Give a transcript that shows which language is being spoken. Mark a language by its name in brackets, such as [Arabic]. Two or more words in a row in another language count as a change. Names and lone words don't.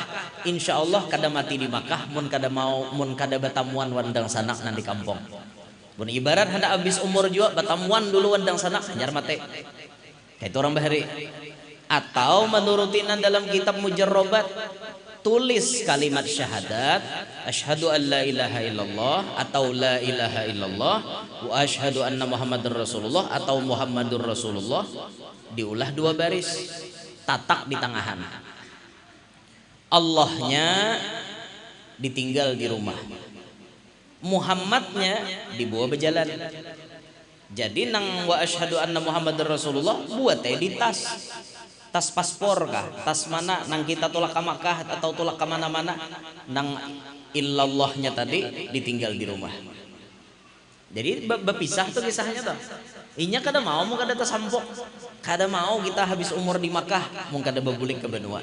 [Banjar] Insyaallah kada mati di Makkah mun kada batamuan wan dang sanak nan di kampung. Mun ibarat hendak habis umur juga batamuan dulu wan dang sanak hanyar mati. Itu orang bahari. Atau menurutinan dalam kitab mujarrobat tulis kalimat syahadat [Arabic] أشهد أن لا إله إلا الله [Banjar] atau [Arabic] لا إله إلا الله وأشهد أن محمدا رسول الله [Banjar] atau [Arabic] محمد رسول الله, [Banjar] diulah 2 baris, tatak di tangahan. Allahnya ditinggal di rumah, Muhammadnya dibawa berjalan. Jadi nang [Arabic] وأشهد أن محمدا رسول الله [Banjar] buat di tas paspor kah, tas mana nang kita tolak ke Makkah atau tolak ke mana-mana, nang illallahnya tadi ditinggal di rumah. Jadi berpisah tuh kisahnya tuh. Inya kada mau kada tersampok, kada mau kita habis umur di Makkah, mau kada bebulik ke benua.